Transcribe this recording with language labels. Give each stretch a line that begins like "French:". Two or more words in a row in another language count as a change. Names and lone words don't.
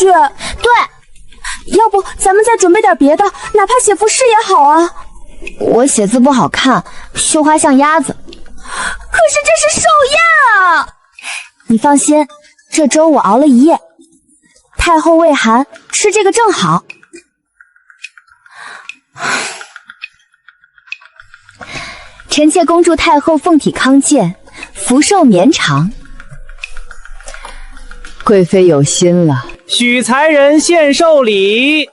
Chinese: 對，要不咱們再準備點別的，哪怕寫副詩也好啊。我寫字不好看，繡花像鴨子。可是這是壽宴啊！你放心，這粥我熬了一夜，太后胃寒，吃這個正好。臣妾恭祝太后鳳體康健，福壽綿長。貴妃有心了，許才人獻壽禮。